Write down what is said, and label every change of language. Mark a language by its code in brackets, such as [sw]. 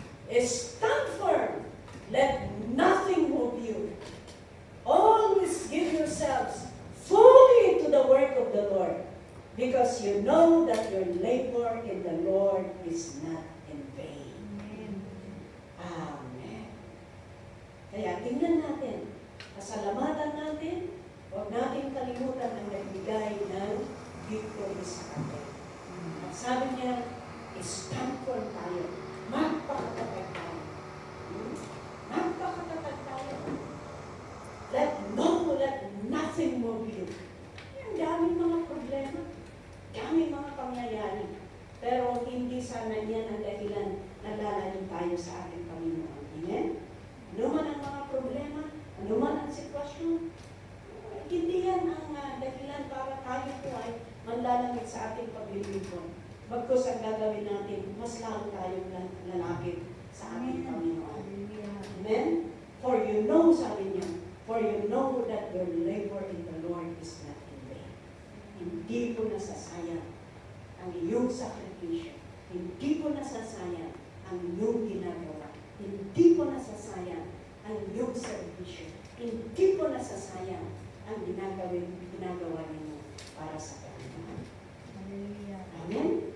[en] Stand firm. Let nothing move you. Always give yourselves fully to the work of the Lord, because you know that your labor in the Lord is not in vain. Amen. [tl] Kaya tingnan natin, pasalamatan natin, huwag natin kalimutan ang nagbigay ng victory sa atin. At sabi niya, [en] stand firm [tl] tayo. Magpakatatag tayo. Magpakatatag tayo. [en] Let nothing move you. [tl] Ang daming mga problema, daming mga pangyayari. Pero hindi sana yan ang dahilan na lalayo tayo sa ating Panginoon. Amen? Ano man ang mga problema, ano man ang sitwasyon, hindi yan ang dahilan para tayo po ay manlalamig sa ating paglilingkod. Bagkus ang gagawin natin, mas lalo tayong lalapit sa ating Panginoon. [en] Amen? For you know, [tl] sabi niya, [en] for you know that your labor in the Lord is not in vain. [tl] Hindi po nasasayang ang iyong sakripisyo. Hindi po nasasayang ang iyong ginagawa. Hindi po nasasayang ang iyong servisyo. Hindi po nasasayang ang ginagawa ninyo para sa Panginoon. Amen?